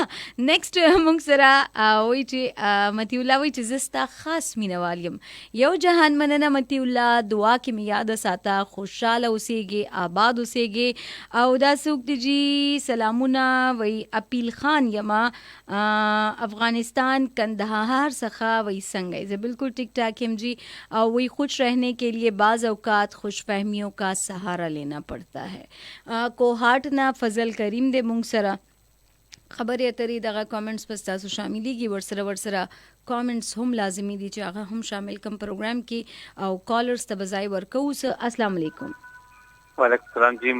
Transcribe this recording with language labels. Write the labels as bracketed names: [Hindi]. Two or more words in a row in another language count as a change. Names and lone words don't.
[Pashto] نیکسٹ موږ سره وایي چې متی الله وایي چې زستا خاص مینوال یم. یو جهان مننه متی الله، دعا کې مې یاد ساته، خوشاله اوسېږي، آباد اوسېږي. او دا څوک دی جی سلامونه وایي اپیل خان یما افغانستان کندهار څخه وایي څنګه زه بالکل ٹک ٹاک یم جی. [Urdu] او وہی خوش رہنے کے لیے بعض اوقات خوش فہمیوں کا سہارا لینا پڑتا ہے. [Pashto] کوهاټ نه فضل کریم دې مونږ سره خبرې اترې دغه کامنټس په تاسو شاملېږي. ورسره کامنټس هم لازمي دي چې هغه هم شامل کم پروګرام کې او کالرز ته بځای ورکوو. [Arabic] السلام علیکم. وعلیکم السلام جی.